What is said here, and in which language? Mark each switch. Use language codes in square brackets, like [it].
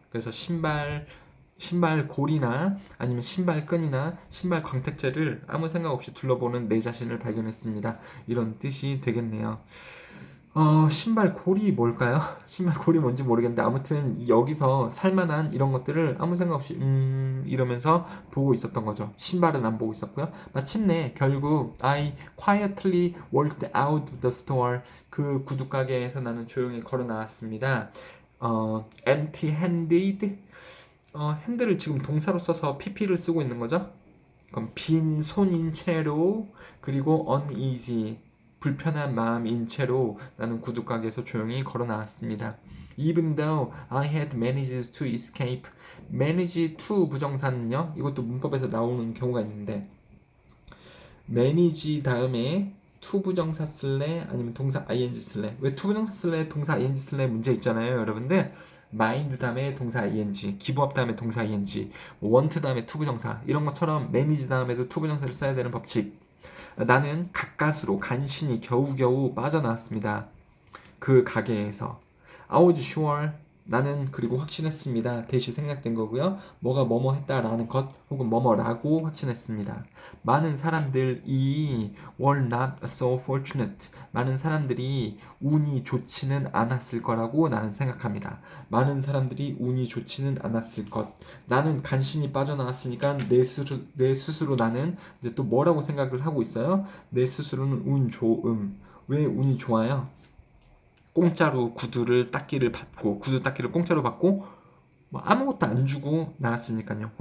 [ko] 그래서 신발 골이나 아니면 신발 끈이나 신발 광택제를 아무 생각 없이 둘러보는 내 자신을 발견했습니다. 이런 뜻이 되겠네요. 신발 골이 뭘까요? 신발 골이 뭔지 모르겠는데 아무튼 여기서 살만한 이런 것들을 아무 생각 없이 이러면서 보고 있었던 거죠. 신발은 안 보고 있었고요. 마침내 결국 [en] I quietly walked out the store. [ko] 그 구두 가게에서 나는 조용히 걸어 나왔습니다. [en] empty-handed. [ko] 핸들을 지금 동사로 써서 pp를 쓰고 있는 거죠. 그럼 빈 손인 채로 그리고 uneasy 불편한 마음인 채로 나는 구두가게에서 조용히 걸어 나왔습니다. [en] Even though I had managed to escape. manage to [ko] 부정사는요. 이것도 문법에서 나오는 경우가 있는데 manage 다음에 to 부정사 쓸래 아니면 동사 ing 쓸래. 왜 to 부정사 쓸래 동사 ing 쓸래 문제 있잖아요, 여러분들. mind 다음에 동사 ing, give up 다음에 동사 ing, want 다음에 to 부정사 이런 것처럼 manage 다음에도 to 부정사를 써야 되는 법칙. 나는 가까스로 간신히 겨우겨우 빠져나왔습니다. 그 가게에서. [en] I was sure. [ko] 나는 그리고 확신했습니다. 대시 생략된 거고요. 뭐가 뭐뭐 했다라는 것 혹은 뭐뭐라고 확신했습니다. 많은 사람들이 [en] were not so fortunate. [ko] 많은 사람들이 운이 좋지는 않았을 거라고 나는 생각합니다. 많은 사람들이 운이 좋지는 않았을 것. 나는 간신히 빠져나왔으니까 내 스스로 나는 이제 또 뭐라고 생각을 하고 있어요? 내 스스로는 운 좋음. 왜 운이 좋아요? 공짜로 구두 닦기를 공짜로 받고 뭐 아무것도 안 주고 나왔으니까요.